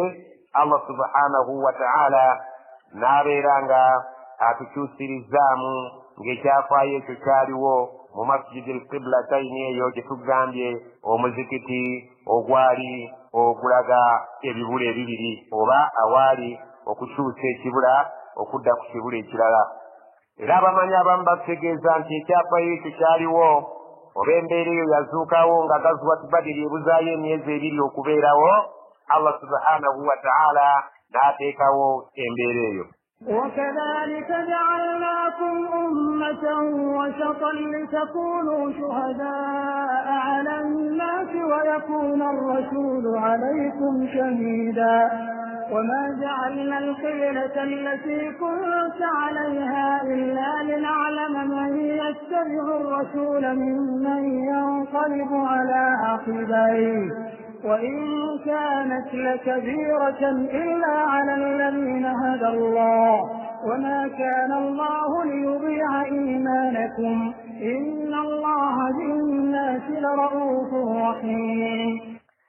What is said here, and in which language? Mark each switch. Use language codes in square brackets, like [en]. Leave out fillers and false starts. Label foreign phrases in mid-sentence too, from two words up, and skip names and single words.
[ar] الله سبحانه وتعالى [lg] n'abeera nga atukyusirizaamu ng'ekyafaayo ekyo kyaliwo mu masjidi alqiblataini eyo gye tugambye omuzikiti ogwali ogulaga ebibula ebibiri oba awaali okukyusa ekibula okudda ku kibula ekirala. Era abamanyi abamu bategeeza nti ekyapa ekyo kyaliwo oba embeera eyo yazuukawo nga Gazwat Badiri ebuzaayo emyezi ebiri okubeerawo, [ar] الله سبحانه وتعالى [lg] n'ateekawo embeera eyo. [ar] وكذلك جعلناكم أمة وسطا لتكونوا شهداء على الناس ويكون الرسول عليكم شهيدا وما جعلنا القبلة التي كنت عليها إلا لنعلم من يتبع الرسول ممن ينقلب على عقبيه وإن كانت لكبيرة إلا على الذين هدى الله وما كان الله ليضيع إيمانكم إن الله بالناس لرؤوف رحيم.